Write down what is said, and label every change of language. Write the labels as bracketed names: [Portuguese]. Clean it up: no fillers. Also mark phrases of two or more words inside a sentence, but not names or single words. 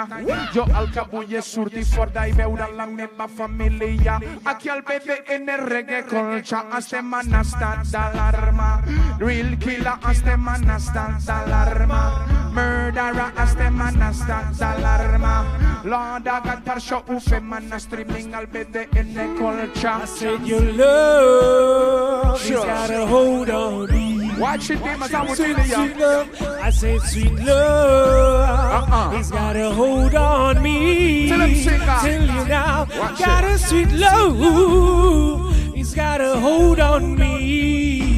[Catalan] Jo el que vull és sortir fora i veure la meva família. Aquí al BDN Reggae Culture estem en estat d'alarma. Real Killer estem en estat d'alarma. Murderer estem en estat d'alarma. [English] Lord of God, [Catalan] per això ho fem en streaming al BDN Culture. [English] I said your love has got a hold on me. Watch it, demons, I will Sweet, tell sweet you. love. I said sweet love has got a hold on me. Tell him, singer. Tell you now, Watch got it. a sweet love. It's got a hold on me.